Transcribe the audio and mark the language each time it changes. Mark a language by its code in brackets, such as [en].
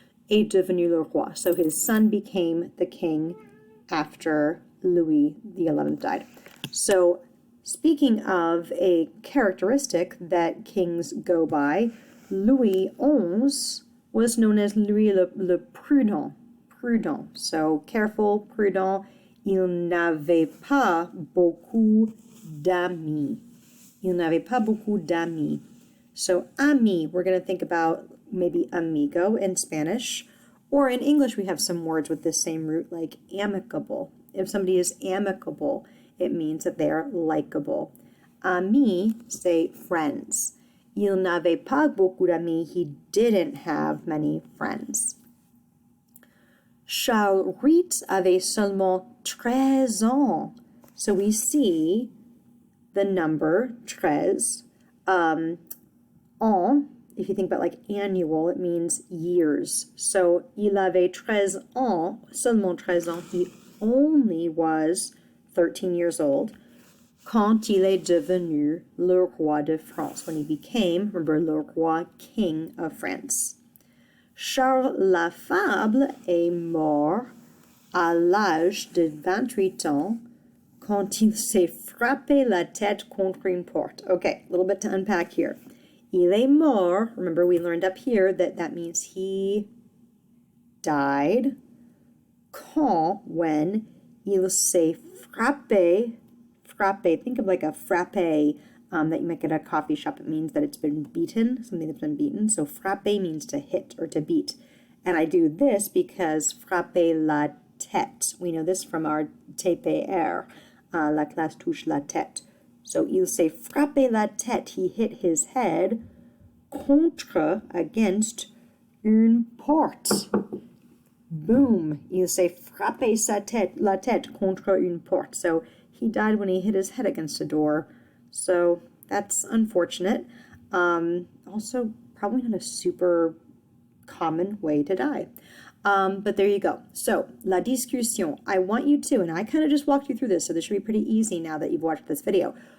[fr] Et devenu le roi. [en] So his son became the king after Louis XI died. So speaking of a characteristic that kings go by, Louis XI was known as Louis le Prudent. Prudent. So careful, prudent. [fr] Il n'avait pas beaucoup d'amis. Il n'avait pas beaucoup d'amis. [en] So ami, we're going to think about maybe amigo in Spanish. Or in English, we have some words with the same root, like amicable. If somebody is amicable, it means that they are likable. Amis, say friends. [fr] Il n'avait pas beaucoup d'amis. [en] He didn't have many friends. [fr] Charles VIII avait seulement 13 ans. [en] So we see the number 13. An, if you think about like annual, it means years. [fr] So il avait 13 ans, seulement 13 ans. [en] He only was 13 years old, [fr] quand il est devenu le roi de France, [en] when he became, remember, le roi, king of France. [fr] Charles l'Affable est mort à l'âge de 28 ans quand il s'est frappé la tête contre une porte. [en] Okay, a little bit to unpack here. [fr] Il est mort, [en] remember we learned up here that means he died, quand, when, [fr] il s'est frappé, [en] think of like a frappe that you might get at a coffee shop. It means that it's been beaten, something that's been beaten. So frappe means to hit or to beat. And I do this because [fr] frappe la tête. [en] We know this from our TPR, [fr] la classe touche la tête. So il s'est frappé la tête, [en] he hit his head, [fr] contre, [en] against, [fr] une porte. Boom, il s'est frappé la tête contre une porte. [en] So he died when he hit his head against a door. So that's unfortunate. Also, probably not a super common way to die. But there you go. So, la discussion. I want you to, and I kind of just walked you through this, so this should be pretty easy now that you've watched this video.